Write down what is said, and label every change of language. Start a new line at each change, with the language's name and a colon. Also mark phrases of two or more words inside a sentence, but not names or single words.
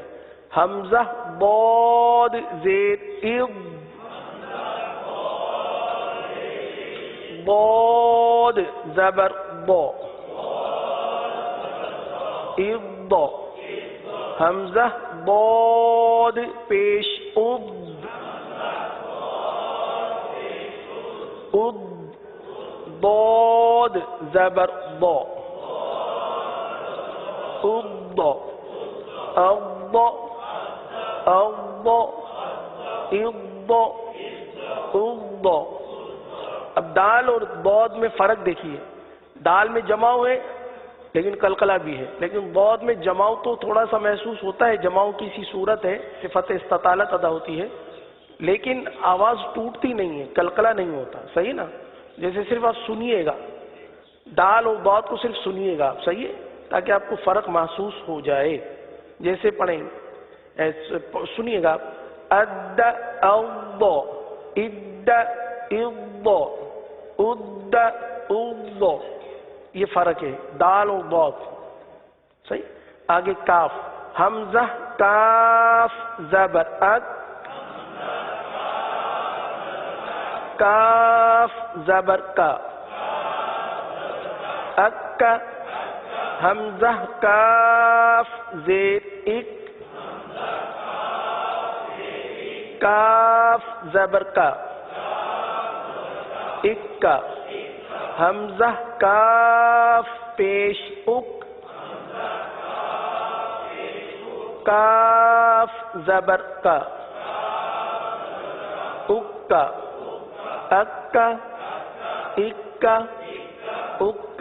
Urdu: حمزہ ضاد زیر اض، ضاد زبر ضا، اض، حمزہ ضاد پیش اض، اض، ضاد زبر ضا، اض، اض، اض، اض، اض. اب دال اور ضاد میں فرق دیکھیے. دال میں جماؤ ہے لیکن قلقلہ بھی ہے، لیکن ضاد میں جماؤ تو تھوڑا سا محسوس ہوتا ہے، جماؤ کی سی صورت ہے، صفت استطالت ادا ہوتی ہے، لیکن آواز ٹوٹتی نہیں ہے، قلقلہ نہیں ہوتا، صحیح نا. جیسے صرف آپ سنیے گا، دال اور ضاد کو صرف سنیے گا آپ، صحیح ہے، تاکہ آپ کو فرق محسوس ہو جائے. جیسے پڑھیں، سنیے گا، اد اض، اد اض، اد اض، یہ فرق ہے دال اور ضاد، صحیح. آگے کاف، حمزہ کاف زبر اک، کاف زبر کا، اک، حمزہ کاف زیر اک، کاف زبر کا، اک، حمزہ کاف پیش اک، کاف زبر کا، اک، اک، اک، اک.